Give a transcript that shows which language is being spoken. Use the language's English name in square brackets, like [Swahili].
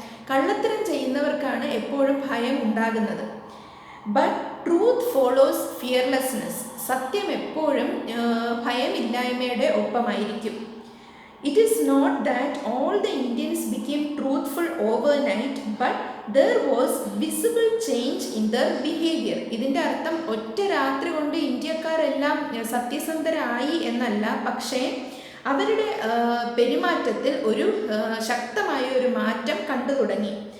[Malayalam] കള്ളത്തരം ചെയ്യുന്നവർക്കാണ് എപ്പോഴും ഭയം ഉണ്ടാകുന്നത്. [English] but truth follows fearlessness, [Malayalam] സത്യം എപ്പോഴും ഭയമില്ലായ്മയുടെ ഒപ്പമായിരിക്കും. [English] It is not that all the Indians became truthful overnight, but there was visible change in their behavior. [Malayalam] ഇതിൻ്റെ അർത്ഥം ഒറ്റ രാത്രി കൊണ്ട് ഇന്ത്യക്കാരെല്ലാം സത്യസന്ധരായി എന്നല്ല, പക്ഷേ അവരുടെ പെരുമാറ്റത്തിൽ ഒരു ശക്തമായ ഒരു മാറ്റം കണ്ടു തുടങ്ങി.